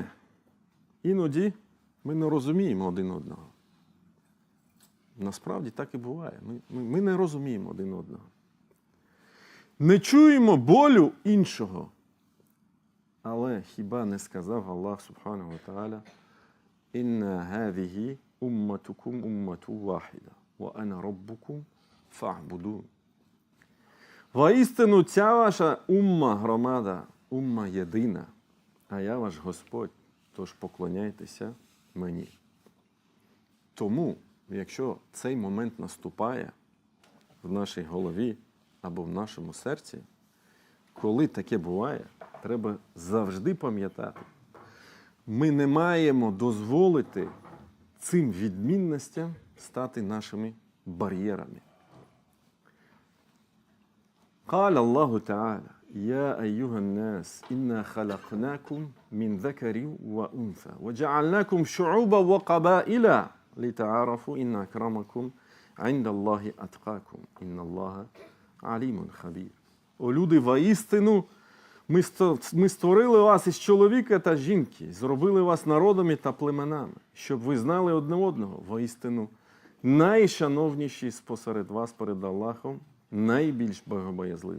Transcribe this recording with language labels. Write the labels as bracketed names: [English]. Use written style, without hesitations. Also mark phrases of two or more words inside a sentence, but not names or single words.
[Ukrainian] Іноді ми не розуміємо один одного. Насправді так і буває. Ми не розуміємо один одного. Не чуємо болю іншого. Але хіба не сказав [Arabic] الله سبحانه وتعالى: «إن هذه أمتكم أمة واحدة وأنا ربكم فاعبدون». [Ukrainian] Воістину ця ваша умма громада, умма єдина, а я ваш Господь, тож поклоняйтеся мені. Тому, якщо цей момент наступає в нашій голові або в нашому серці, коли таке буває, треба завжди пам'ятати, ми не маємо дозволити цим відмінностям стати нашими бар'єрами. [Arabic] قال الله تعالى: يا أيها الناس إنا خلقناكم من ذكر وأنثى وجعلناكم شعوبا وقبائل لتعارفوا إن أكرمكم عند الله أتقاكم إن الله عليم خبير. [Ukrainian] О люди, воістину, ми створили вас із чоловіка та жінки, зробили вас народами та племенами, щоб ви знали одне одного. Воістину, найшановніші спосеред вас перед Аллахом, найбільш богобоязливий.